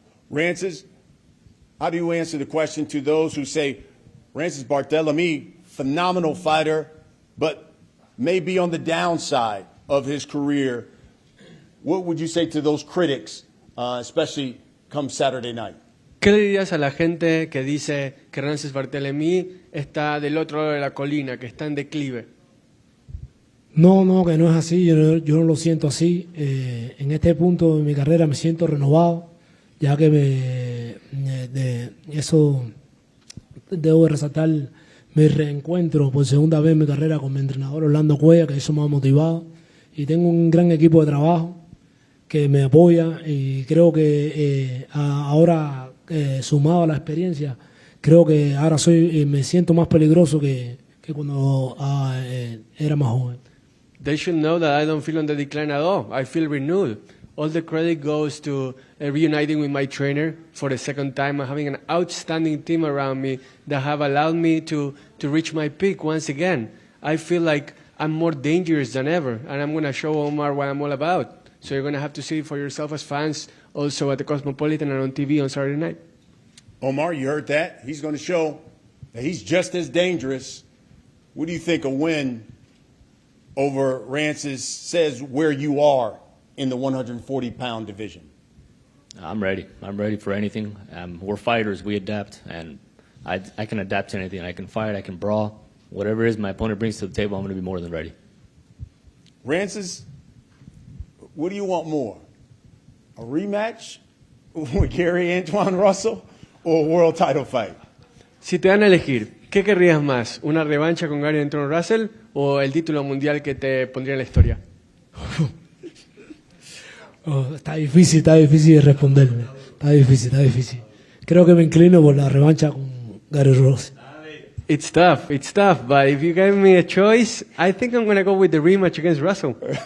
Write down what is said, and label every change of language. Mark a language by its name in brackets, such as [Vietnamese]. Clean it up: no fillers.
[English] Rances, how do you answer the question to those who say, Rances Barthelemy, phenomenal fighter, but maybe on the downside of his career? What would you say to those critics, especially come Saturday night? [Spanish] ¿Qué le dirías a la gente que dice que Rances Barthelemy está del otro lado de la colina, que está en declive? No, que no es así, yo no lo siento así. En este punto de mi carrera me siento renovado, ya que eso debo resaltar mi reencuentro por segunda vez en mi carrera con mi entrenador Rolando Romero, que eso me ha motivado, y tengo un gran equipo de trabajo que me apoya, y creo que ahora, sumado a la experiencia, creo que ahora me siento más peligroso que cuando era más joven. [English] They should know that I don't feel on the decline at all. I feel renewed. All the credit goes to reuniting with my trainer for the second time and having an outstanding team around me that have allowed me to reach my peak once again. I feel like I'm more dangerous than ever, and I'm going to show Omar what I'm all about. So you're going to have to see it for yourself as fans, also at the Cosmopolitan and on TV on Saturday night. Omar, you heard that. He's going to show that he's just as dangerous. What do you think a win over Rances says where you are in the 140-pound division? I'm ready. I'm ready for anything. We're fighters. We adapt, and I can adapt to anything. I can fight. I can brawl. Whatever it is my opponent brings to the table, I'm going to be more than ready. Rances, what do you want more? A rematch with Gary Antoine Russell or a world title fight? [Spanish] Si te dan a elegir, ¿qué querrías más? ¿Una revancha con Gary Antoine Russell o el título mundial que te pondría en la historia? Está difícil de responderme. Está difícil. Creo que me inclino por la revancha con Gary Russell. [English] It's tough, but if you gave me a choice, I think I'm going to go with the rematch against Russell.